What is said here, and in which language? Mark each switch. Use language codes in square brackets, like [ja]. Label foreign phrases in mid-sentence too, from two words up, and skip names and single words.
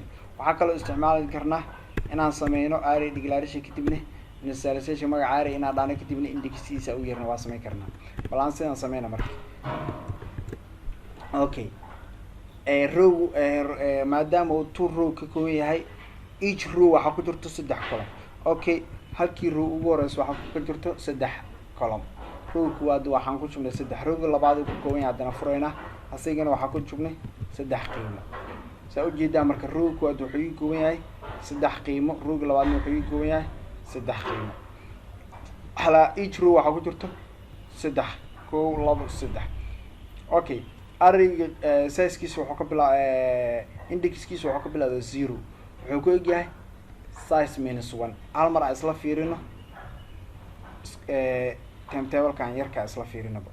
[so] waxaa kaloo isticmaali karnaa inaan sameyno [en] array declaration [so] kadibna initialization magaca array inaan dhahno kadibna indexkiisa u yeerno waa sameyn karnaa. bal aan sidaan sameyna marka. Okay, row maadaama uu [en] two row [so] ka kooban yahay, [en] each row [so] waxaa ku jirto saddex column. Okay, halkii row ugu horeysa waxaa ku jirto saddex column. row kuwaad waxaan ku jubnay saddex. rowga labaad uu ka kooban yahay haddana furayna asigana waxaa ku jubnay saddex qiimo. saa ujeedaa marka row kuwaad wuxuu ii kooban yahay saddex qiimo, rowga labaadna wuxuu ii kooban yahay saddex qiimo. hala [en] each row [so] waxaa ku jirto saddex, kow labo saddex. Okay, arrayga sizekiisa wuxuu ka indexkiisa wuxuu ka bilaabaa zero, wuxuu ku egyahay [en] size minus one. [so] hal mar aan isla fiirino timetable-kan yarkaa isla fiirinaba.